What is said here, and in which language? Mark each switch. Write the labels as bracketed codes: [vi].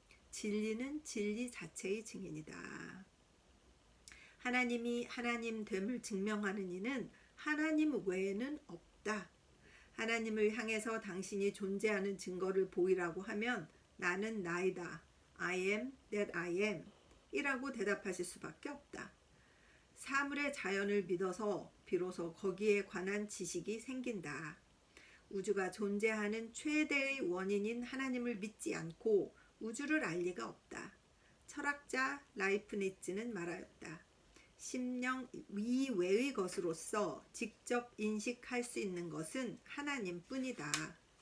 [ko] 진리는 진리 자체의 증인이다. 하나님이 하나님됨을 증명하는 이는 하나님 외에는 없다. 하나님을 향해서 당신이 존재하는 증거를 보이라고 하면 나는 나이다. [en] I am that I am [ko] 이라고 대답하실 수밖에 없다. 사물의 자연을 믿어서 비로소 거기에 관한 지식이 생긴다. 우주가 존재하는 최대의 원인인 하나님을 믿지 않고 우주를 알 리가 없다. 철학자 라이프니츠는 말하였다. 심령 이외의 것으로서 직접 인식할 수 있는 것은 하나님뿐이다.